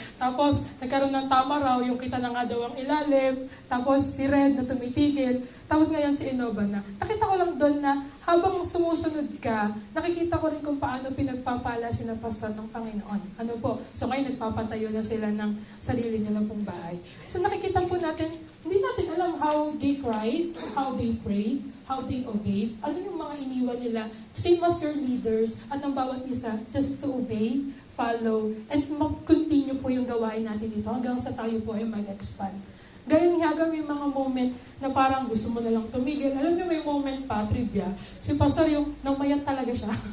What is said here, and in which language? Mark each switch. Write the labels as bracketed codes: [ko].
[tl] Tapos nagkaroon ng tama raw, yung kita na nga daw ang ilalim. Tapos si Red na tumitigil. Tapos ngayon si Innova na. Nakita ko lang doon na habang sumusunod ka, nakikita ko rin kung paano pinagpapala sina Pastor ng Panginoon. Ano po? So ngayon nagpapatayo na sila ng sarili nila pong bahay. So nakikita po natin, hindi natin alam [en] how they cried, how they prayed, how they obeyed. [tl] Ano yung mga iniwan nila? [en] Same as your leaders [tl] at ang bawat isa, [en] just to obey, follow, [tl] and mag-continue po yung gawain natin dito hanggang sa tayo po ay mag-expand. Gayong hanggang may mga moment na parang gusto mo na lang tumigil. Alam niyo may moment pa, trivia. Si Pastor yung namayat talaga siya.